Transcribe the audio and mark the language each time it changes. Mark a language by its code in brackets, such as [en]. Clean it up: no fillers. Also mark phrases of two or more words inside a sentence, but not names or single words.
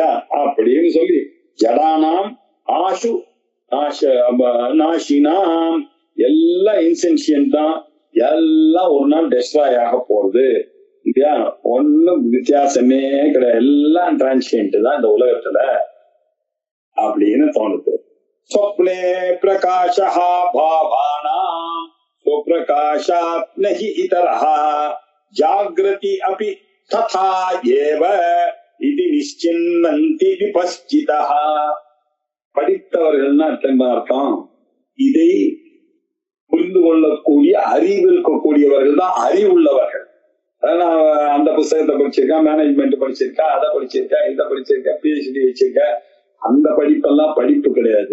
[ta] அப்படின்னு சொல்லி [sa] जडानाम् आशु नाशिनाम्, [ta] எல்லாம் இன்சென்சியன்ட் தான். எல்லாம் ஒரு நாள் டெஸ்ட்ராய் ஆக போறது இல்லையா? ஒன்னும் வித்தியாசமே கிடையாது. எல்லாம் டிரான்சியன்ட் தான் இந்த உலகத்துல அப்படின்னு தோணுது. [sa] स्वप्ने प्रकाशः भावानां स्वप्रकाशात् नहि इतरः जागृति अपि तथा एव इति निश्चिन्वन्ति विपश्चितः. [ta] படித்தவர்கள் அர்த்தம். இதை புரிந்து கொள்ளக்கூடிய அறிவு இருக்கக்கூடியவர்கள் தான் அறிவுள்ளவர்கள். நான் அந்த புத்தகத்தை படிச்சிருக்கேன், மேனேஜ்மெண்ட் படிச்சிருக்கேன், அதை படிச்சிருக்கேன், இதை படிச்சிருக்கேன், பிஹெச்டி வச்சிருக்கேன். அந்த படிப்பெல்லாம் படிப்பு கிடையாது.